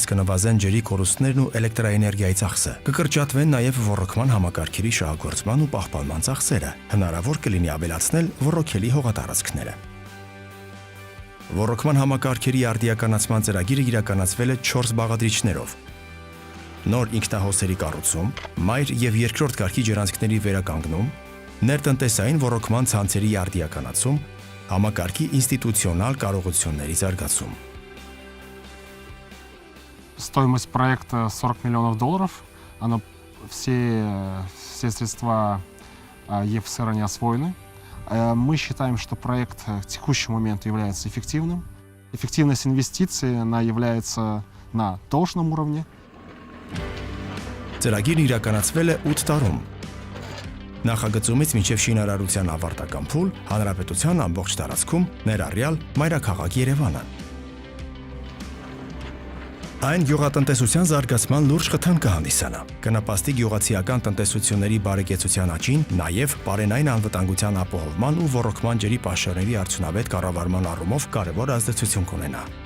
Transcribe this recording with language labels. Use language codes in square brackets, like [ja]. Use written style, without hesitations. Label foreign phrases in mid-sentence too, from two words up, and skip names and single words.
[hy] կնվազեն ջրի կորուստներն ու էլեկտրաէներգիայի ծախսը, կկրճատվեն նաև ոռոգման համակարգերի շահագործման ու պահպանման ծախսերը, հնարավոր կլինի ավելացնել ոռոգելի հողատարածքները։ Ոռոգման համակարգերի արդիականացման ծրագիրը իրականացվել է 4 բաղադրիչներով՝ նոր ինքնահոսերի կառուցում, մայր և երկրորդ կարգի ջրանցքների վերականգնում, ներտնտեսային ոռոգման ցանցերի արդիականացում, համակարգի ինստիտուցիոնալ կարողությունների զարգացում։ [ru] Стоимость проекта $40 миллионов. Все средства ЕФСР не освоены. Мы считаем, что проект в текущий момент является эффективным. Эффективность инвестиций она является на должном уровне. [hy] Ծրագիրն իրականացվել է 8 տարում։ Նախագծումից մինչև շինարարության ավարտական փուլ հանրապետության ամբողջ տարածքում, ներառյալ մայրաքաղաք Երևանը։ Այն գյուղատնտեսության զարգացման լուրջ խթան կհանդիսանա, կնպաստի գյուղացիական տնտեսությունների բարեկեցության աճին, նաև պարենային անվտանգության ապահովման ու ոռոգման ջրի պաշարների արդյունավետ կառավարման առումով կարևոր ազդեցություն կունենա։